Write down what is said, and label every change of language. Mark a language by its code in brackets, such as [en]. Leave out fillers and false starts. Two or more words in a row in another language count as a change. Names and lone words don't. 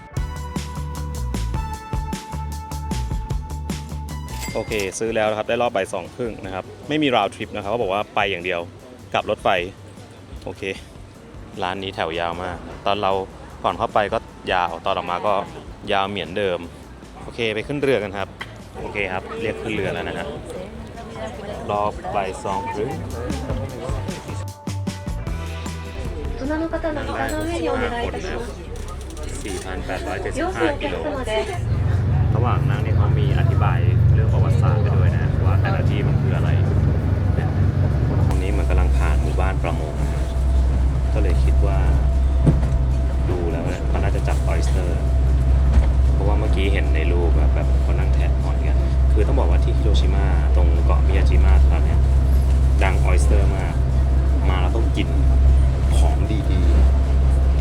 [th] โอเคซื้อแล้วนะครับได้รอบบ่าย2:30นะครับไม่มีราวทริปนะครับเขาบอกว่าไปอย่างเดียวกลับรถไฟโอเคร้านนี้แถวยาวมากตอนเราก่อนเข้าไปก็ยาวตอนออกมาก็ยาวเหมือนเดิมโอเคไปขึ้นเรือกันครับโอเคครับเรียกขึ้นเรือแล้วนะฮะรอบบ่าย2:30 [ja] 大人の方の膝の上にお願いいたします。 [th] 4,875 กิโลระหว่างนั่งนี่เขามีอธิบายเรื่องประวัติศาสตร์ไปด้วยนะว่าแต่ละที่มันคืออะไรตรงนี้มันกำลังผ่านหมู่บ้านประมงก็เลยคิดว่าดูแล้วเนี่ยเขาน่าจะจับออยสเตอร์เพราะว่าเมื่อกี้เห็นในรูปแบบเขานั่งแทะหอยกันคือต้องบอกว่าที่ฮิโรชิมาตรงเกาะมิยาจิมะตอนนี้ดังออยสเตอร์มากมาแล้วต้องกินของดีๆ